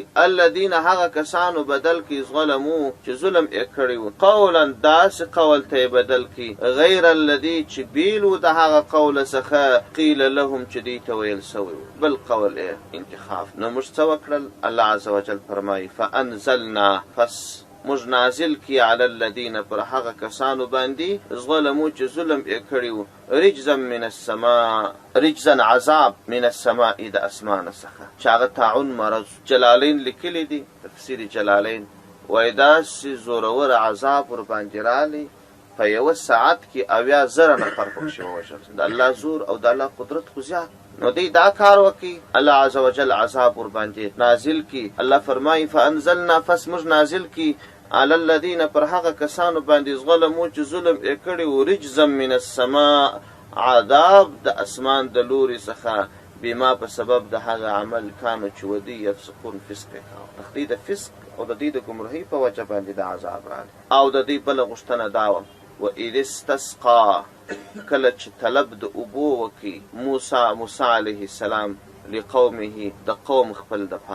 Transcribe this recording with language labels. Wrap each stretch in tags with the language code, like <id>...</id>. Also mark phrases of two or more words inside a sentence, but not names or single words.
<ps>الذین هغه کسانو بدل کی ظلمو چې ظلم یې کړی و، قولا داسې قول ته یې بدل کی</ps> <ar>غیر الذي</ar> <ps>چې بیل و د هغه قول څخه</ps> <ar>قیل لهم</ar> <ps>چې دوی ته ویل سوی و، بل قول یې انتخاب. نو موږ څه وکړل؟ الله</ps> <ar>عز وجل</ar> <ps>فرمایي فانزلنا، پس موږ نازل کی</ps> <ar>علی الذین،</ar> <ps>پر هغه کسانو باندې ظلمو چې ظلم یې کړی و،</ps> <ar>رجزا من السماء،</ar> <ps>رجزا عذاب</ps> <ar>من السماء</ar> <ps>د اسمانه څخه چې هغه طاعون مرض. جلالین لیکلی دي تفسیر جلالین وایي داسې زورور عذاب ورباندې رالی په یوه ساعت کې 80,000 نفر پکښې ووژل. د الله زور او د الله قدرت خو زیات. نو دی دا کار وکړي الله</ps> <ar>عز وجل</ar> <ps>عذاب ورباندې نازل کی. الله فرمایي فانزلنا، پس موږ نازل کی</ps> <ar>علی الذین،</ar> <ps>پر هغه کسانو باندې ظلمو چې ظلم یې کړی و،</ps> <ar>رجزا من السماء،</ar> <ps>عذاب د اسمان د لوري څخه، بما په سبب د هغه عمل کانو چې ودي یفسقون فسق یې کاوه، د دوی د فسق او د دوی د ګمراهۍ په وجه باندې د عذاب راغلی. او د دوی بله غوښتنه دا وه</ps> <ar>وإذ استسقا،</ar> <ps>کله چې طلب د اوبو وکړي موسی</ps> <ar>علیه السلام</ar> <ps>لقومه، د قوم خپل دپاره.</ps>